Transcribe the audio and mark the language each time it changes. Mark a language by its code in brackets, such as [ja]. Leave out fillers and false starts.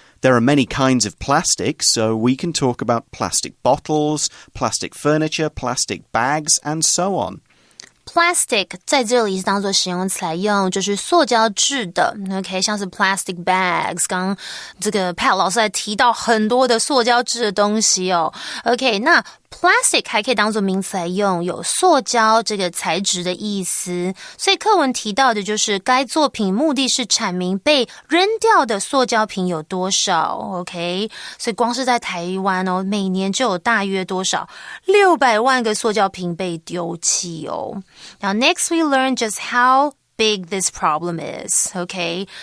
[en] There are many kinds of plastic, so we can talk about plastic bottles, plastic furniture, plastic bags, and so on. [zh] Plastic 在这里是当作形容词来用，就是塑胶制的 OK， 像是 plastic bags， 刚刚这个 Pat 老师还提到很多的塑胶制的东西哦 OK， 那 plastic 还可以当作名词来用，有塑胶这个材质的意思，所以课文提到的就是该作品目的是阐明被扔掉的塑胶瓶有多少 OK， 所以光是在台湾哦，每年就有大约多少600万个塑胶瓶被丢弃哦。 [en] Now next we learn just how big this problem is, okay?